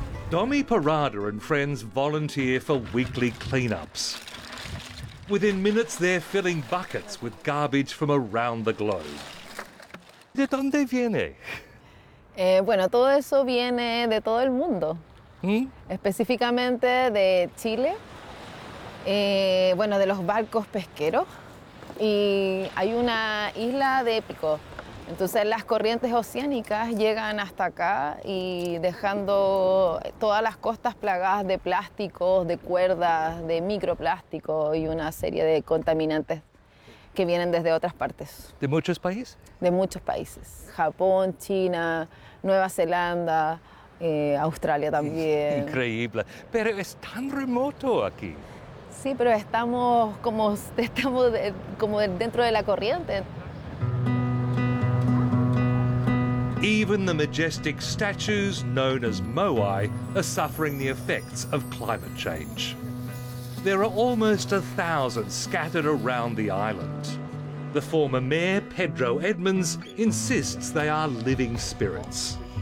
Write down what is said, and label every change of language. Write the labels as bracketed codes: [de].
[en] Domi Parada and friends volunteer for weekly cleanups. Within minutes, they're filling buckets with garbage from around the globe. [es] ¿De dónde viene? Bueno, todo eso viene de todo el mundo. Específicamente de Chile. Bueno, de los barcos pesqueros. Y hay una isla de Pico. Entonces las corrientes oceánicas llegan hasta acá y dejando todas las costas plagadas de plásticos, de cuerdas, de microplásticos y una serie de contaminantes que vienen desde otras partes. ¿De muchos países? De muchos países. Japón, China, Nueva Zelanda, Australia también. Increíble. Pero es tan remoto aquí. Sí, pero estamos como dentro de la corriente. [en] Even the majestic statues known as moai are suffering the effects of climate change. There are almost 1,000 scattered around the island. The former mayor, Pedro Edmonds, insists they are living spirits.